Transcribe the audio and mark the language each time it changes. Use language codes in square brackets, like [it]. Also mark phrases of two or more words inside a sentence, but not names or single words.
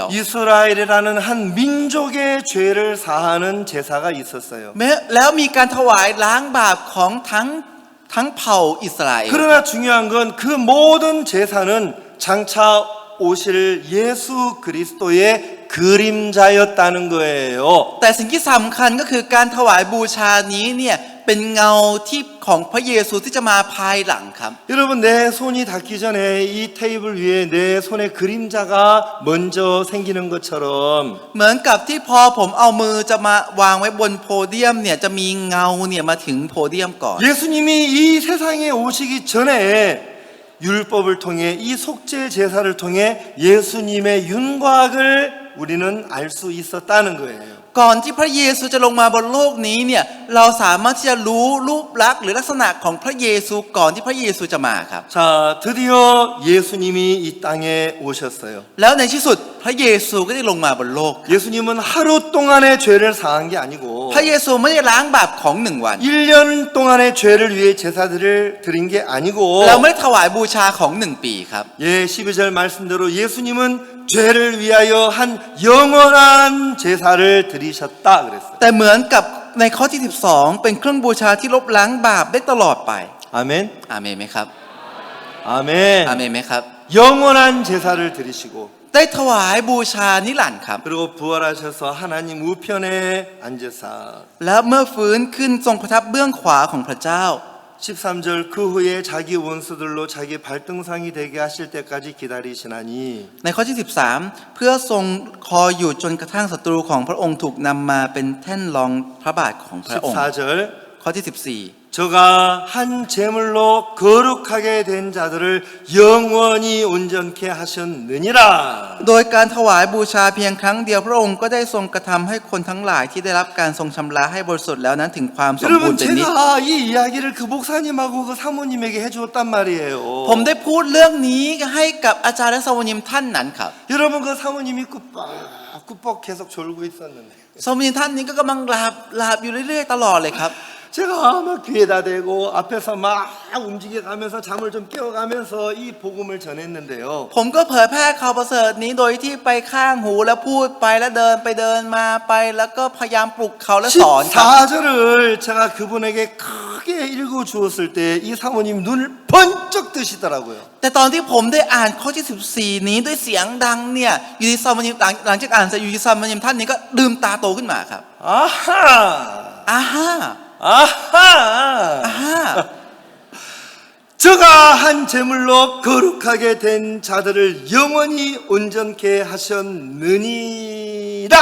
[ko] 이스라엘이라는 한 민족의 죄를 사하는 제사가 있었어요. [th] แล้วมีการถวายล้างบาปของทั้งเผ่าอิสราเอล [ko] 그러나 중요한 건 그 모든 제사는 장차 오실 예수 그리스도의 그림자였다는 거예요. [th] แต่สิ่งที่สำคัญก็คือการถวายบูชานี้เนี่ยเป็นเงาที่ของพระเยซูที่จะมาภายหลังครับ [ko] 여러분 내 손이 닿기 전에 이 테이블 위에 내 손에 그림자가 먼저 생기는 것처럼 [th] เหมือนกับที่พอผมเอามือจะมาวางไว้บนโพเดียมเนี่ยจะมีเงาเนี่ยมาถึงโพเดียมก่อน [ko] 예수님이 이 세상에 오시기 전에 율법을 통해 이 속죄 제사를 통해 예수님의 윤곽을 우리는 알 수 있었다는 거예요. [th] ก่อนที่พระเยซูจะลงมาบนโลกนี้เนี่ยเราสามารถที่จะรู้รูปลักษณ์หรือลักษณะของพระเยซูก่อนที่พระเยซูจะมาครับ [ko] 자, 드디어 예수님이 이 땅에 오셨어요. [th] แล้วในที่สุดพระเยซูก็ได้ลงมาบนโลก [ko] 예수님은 하루 동안의 죄를 사한 게 아니고 [th] พระเยซูไม่ได้ล้างบาปของ1 วัน [ko] 1년 동안의 죄를 위해 제사들을 드린 게 아니고 [th] เราไม่ได้ถวายบูชาของ1 ปีครับ [ko] 예, 12절 말씀대로 예수님은 죄를 위하여 한 영원한 제사를 드리셨다 그랬어요. [th] แต่เหมือนกับในข้อที่12เป็นเครื่องบูชาที่ลบล้างบาปได้ตลอดไป [ko] 아멘. [th] อาเมนไหมครับ [ko] 아멘. [th] อาเมนไหมครับ [ko] 영원한 제사를 드리시고 [th] ได้ถวายบูชานิรันดร์ครับ [ko] 그리고 부활하셔서 하나님 우편에 앉으사 [th] แล้วเมื่อฟื้นขึ้นทรงประทับเบื้องขวาของพระเจ้า [ko] 13절 그 후에 자기 원수들로 자기 발등상이 되게 하실 때까지 기다리시나니 [th] ในข้อที่13เพื่อทรงคอยอยู่จนกระทั่งศัตรูของพระองค์ถูกนำมาเป็นแท่นรองพระบาทของพระองค์ [ko] 14절 [th] ข้อที่14 [ko] 저가 한 제물로 거룩하게 된 자들을 영원히 온전케 하셨느니라 [th] โดยการถวายบูชาเพียงครั้งเดียวพระองค์ก็ได้ทรงกระทำให้คนทั้งหลายที่ได้รับการทรงชำระให้บริสุทธิ์แล้วนั้นถึงความสมบูร [ko] 여러분 [th] ณ์เป็นนิจ [ko] 제가 이 이야기를 그 목사님하고 그 사모님에게 해주었단 말이에요 [th] ผมได้พูดเรื่องนี้ให้กับอาจารย์และสาวนิมท่านนั้นครับ [ko] 여러분 그 사모님이 꾸벅 계속 졸고 있었는데 [th] สาวนิมท่านนี้ก็กำลังหลับอยู่เรื่อยๆตลอดเลยครับ [ko] 제가 막 귀에다 대고 앞에서 막 움직여가면서 잠을 좀 깨워가면서 이 복음을 전했는데요. [th] ผมก็เผยแพร่ข่าวประเสริฐนี้โดยที่ไปข้างหูแล้วพูดไปแล้วเดินไปเดินมาไปแล้วก็พยายามปลุกเขาและสอนครับ [ko] 14절을 제가 그분에게 크게 읽어 주었을 때 이 사모님 눈을 번쩍 뜨시더라고요. [th] แต่ตอนที่ผมได้อ่านข้อที่14นี้ด้วยเสียงดังเนี่ยอยู่ที่สามนิมหลังจากอ่านเสร็จอยู่ที่สามนิมท่านนี้ก็ลืมตาโตขึ้นมาครับ 아하! อาฮ่า 아하! 아하! [ko] 저가 한 제물로 거룩하게 된 자들을 영원히 온전케 하셨느니라.